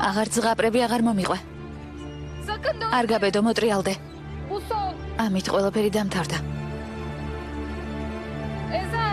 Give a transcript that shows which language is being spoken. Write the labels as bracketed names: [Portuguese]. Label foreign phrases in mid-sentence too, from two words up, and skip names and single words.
[Georgian] აღარ ზღაპრები აღარ მომიყვე. [Turkish] Sakın da [Georgian] არ გაბედო მოტრიალდე. [Turkish] bu son. [Georgian] ამით ყველაფერი დამთავრდა. Ezel.